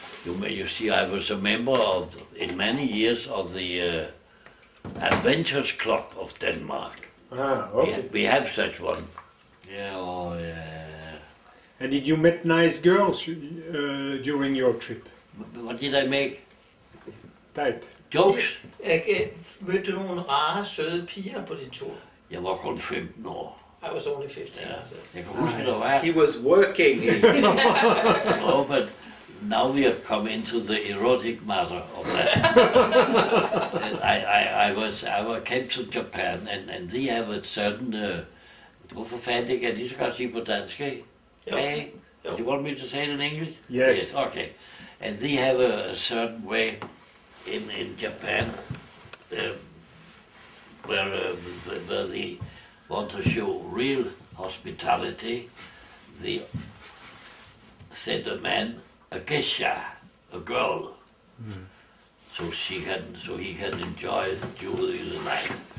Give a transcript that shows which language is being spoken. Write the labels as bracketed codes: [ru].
[en] You see, I was a member of, in many years, of the Adventures Club of Denmark. Okay. We have such one. Yeah. And did you meet nice girls during your trip? What did I make? Right. Jokes? [da] Mødte du nogle rare, søde piger på din tur? Jeg var kun 15 år. [en] I was only 15. [da] Ja. [en] so- [da] Jeg kan huske, der var. [en] He was working. No, but now we have come into the erotic matter of that. I came to Japan, and they have a certain. [da] Hvorfor fanden det kan jeg lige så godt sige på dansk, ikke? [en] Okay. [da] Jo. [en] Do you want me to say it in English? Yes. Okay. And they have a certain way in Japan where they want to show real hospitality. They send a man a geisha, a girl, so he can enjoy during the night.